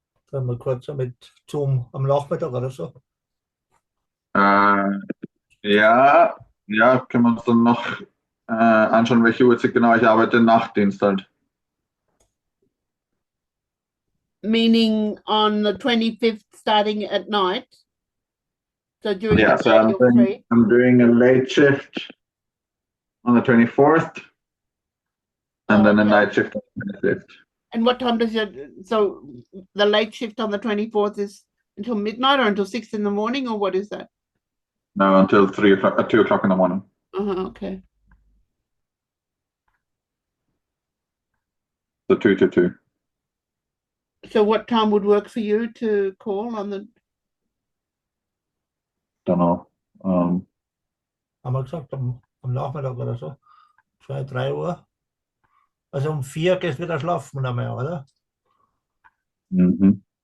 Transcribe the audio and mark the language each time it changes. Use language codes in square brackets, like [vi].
[de] Dann mal kurz mit Zoom am Nachmittag oder so. Ja, können wir uns dann noch anschauen, welche Uhrzeit genau. Ich arbeite Nachtdienst halt. [en] Meaning on the 25th starting at night. So during Yeah, the so day you're free. I'm doing a late shift on the 24th and then a night shift on the 25th. And what time does so the late shift on the 24th is until midnight or until 6 in the morning, or what is that? No, until 2 o'clock in the morning. Okay. So 2 to 2. So what time would work for you to call on the? Don't know. [de] Haben wir gesagt, am Nachmittag oder so. 2, 3 Uhr. Also 4 gehst du wieder schlafen mehr, oder? Mhm.